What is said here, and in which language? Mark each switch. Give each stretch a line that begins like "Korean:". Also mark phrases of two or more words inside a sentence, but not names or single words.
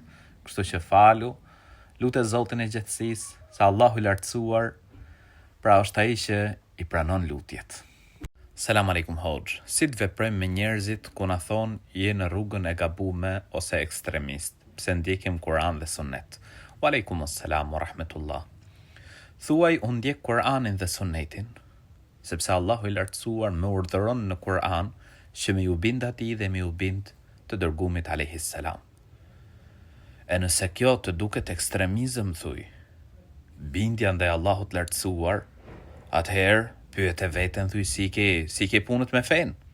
Albanian: Kështu që falu, lutë Zotin e gjatësisë, se Allahu i lartësuar pra është ai që i pranon lutjet.
Arabic: سلام عليكم Hoxh.
Albanian: Si të veprojmë me njerëzit ku na thon je në rrugën e gabuar ose ekstremist, pse ndjekim Kur'an dhe Sunnet?
Arabic: وعليكم السلام ورحمة الله.
Albanian: Thuaj unë ndjek Kur'anin dhe Sunnetin, sepse Allahu i lartësuar më urdhëron në Kur'an që me ju bind atij dhe me ju bind të dërguamit
Arabic: عليه السلام.
Albanian: E nëse kjo të duket ekstremizëm, thuj, bindja ndaj Allahut lartësuar, atëherë pyet e veten, thuj, si ke punët me fen.